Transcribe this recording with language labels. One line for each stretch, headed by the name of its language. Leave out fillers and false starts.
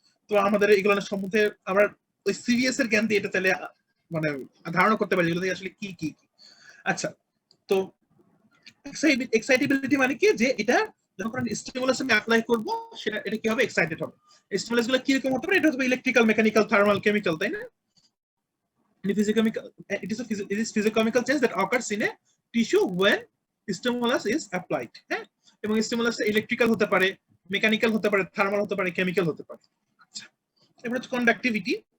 Bangla: তো আমাদের এগুলো সম্বন্ধে আমরা ওই সিভিএস এর জ্ঞান দিয়ে এটা তাহলে মানে ধারণা করতে পারি এগুলো আসলে কি কি। আচ্ছা, তো এক্সাইটেবিলিটি মানে কি, যে এটা যখন স্টিমুলাস আমি অ্যাপ্লাই করব সেটা এটা কি হবে, এক্সাইটেড হবে। স্টিমুলাস গুলো কি রকম হতে পারে, এটা হবে ইলেকট্রিক্যাল, মেকানিক্যাল, থার্মাল, কেমিক্যাল, তাই না?
English: It is physicochemical change that occurs in a tissue when stimulus is applied.
Bangla: হ্যাঁ, এবং স্টিমুলাস ইলেকট্রিক্যাল হতে পারে, মেকানিক্যাল হতে পারে, থার্মাল হতে পারে, কেমিক্যাল হতে পারে। আচ্ছা, এবার হচ্ছে কন্ডাক্টিভিটি।